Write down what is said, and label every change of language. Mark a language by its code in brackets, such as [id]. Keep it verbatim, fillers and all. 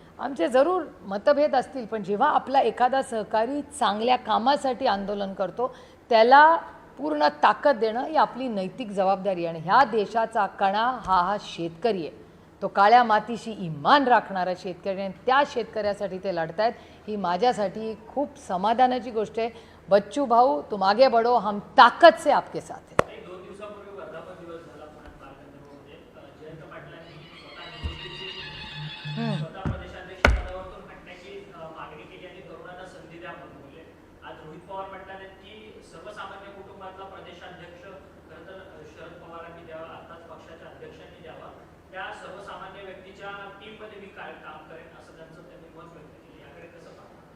[mr] आमचे जरूर मतभेद असतील, पण जेव्हा आपला एखादा सहकारी चांगल्या कामासाठी आंदोलन करतो त्याला पूर्ण ताकद देणं ही आपली नैतिक जबाबदारी आहे. आणि ह्या देशाचा कणा हा हा शेतकरी आहे, तो काळ्या मातीशी इमान राखणारा शेतकरी, आणि त्या शेतकऱ्यासाठी ते लढतायत, ही माझ्यासाठी खूप समाधानाची गोष्ट आहे. [hi] बच्चू भाऊ, तुम आगे बढो, हम ताकद से आपके साथ है. [mr] नाही, दोन दिवसापूर्वी वर्धापन दिवस झाला पुण्यात पालकमंत्र्यांमध्ये. अ, जयंत पाटलांनी स्वतः निवृत्तीची स्वतः प्रदेशाध्यक्ष पदावरून हटण्याची अ, मागणी केली आणि तरुणांना संधी द्या म्हणून बोलले. आज रोहित पवार म्हटल्याने की सर्वसामान्य कुटुंबातला प्रदेशाध्यक्ष खरं तर अ, शरद पवारांनी द्यावा, अर्थात पक्षाच्या अध्यक्षांनी द्यावा, त्या सर्वसामान्य व्यक्तीच्या टीममध्ये मी काय काम करेन असं त्यांचं त्यांनी मत व्यक्त केलं. याकडे कसं पाहता?